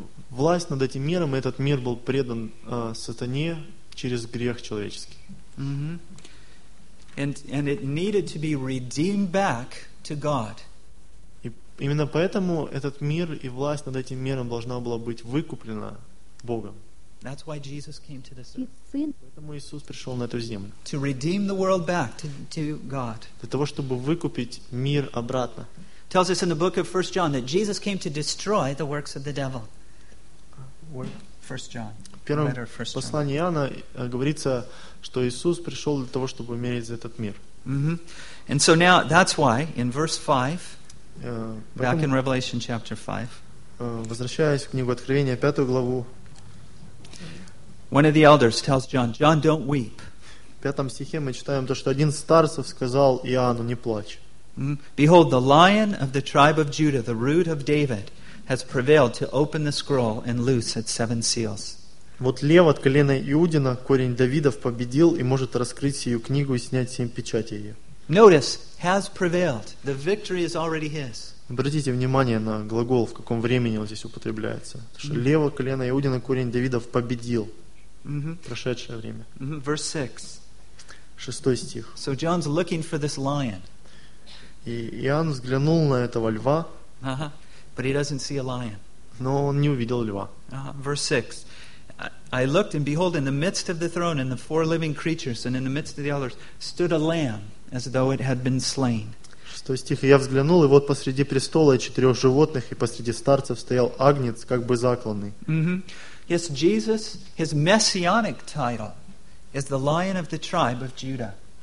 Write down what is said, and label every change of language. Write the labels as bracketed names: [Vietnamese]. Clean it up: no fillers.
[Russian] Власть над этим миром, и этот мир был предан сатане через грех человеческий. Mm-hmm. [English] And it needed to be redeemed back to God. [Russian] И именно поэтому этот мир и власть над этим миром должна была быть выкуплена Богом. [English] That's why Jesus came to this earth. [Russian] Поэтому Иисус пришел на эту землю. [English] To redeem the world back to God. [Russian] Для того, чтобы выкупить мир обратно. [English] Tells us in the book of 1 John that Jesus came to destroy the works of the devil. 1 John. [Russian] Первое послание Иоанна говорится, что Иисус пришел для того, чтобы умереть за этот мир. [English] And so now that's why in verse 5, back in Revelation chapter 5, [Russian] возвращаясь в книгу Откровения, 5 главу, [English] one of the elders tells John, "John, don't weep." [Russian] В 5 стихе мы читаем то, что один старцев сказал Иоанну, не плачь. [English] Behold, the Lion of the tribe of Judah, the Root of David, has prevailed to open the scroll and loose its seven seals. [Russian] Вот лев от колена Иудина, корень Давидов, победил и может раскрыть сию книгу и снять семь печатей ее. [English] Notice, has prevailed. The victory is already his. [Russian] Обратите внимание на глагол, в каком времени он здесь употребляется. Что лев от колена Иудина, корень Давидов, победил. Прошедшее время. [English] Verse 6. [Russian] Шестой стих. [English] So John's looking for this lion. [Russian] И Иоанн взглянул на этого льва, [English] but he doesn't see a lion. [Russian] Но он не увидел льва. [English] Verse 6. I looked, and behold, in the midst of the throne and the four living creatures, and in the midst of the elders, stood a lamb, as though it had been slain. [Russian] Шестой стих. И я взглянул, и вот посреди престола и четырех животных, и посреди старцев стоял агнец, как бы закланный. [English] Yes, Jesus, his messianic title is the Lion of the tribe of Judah.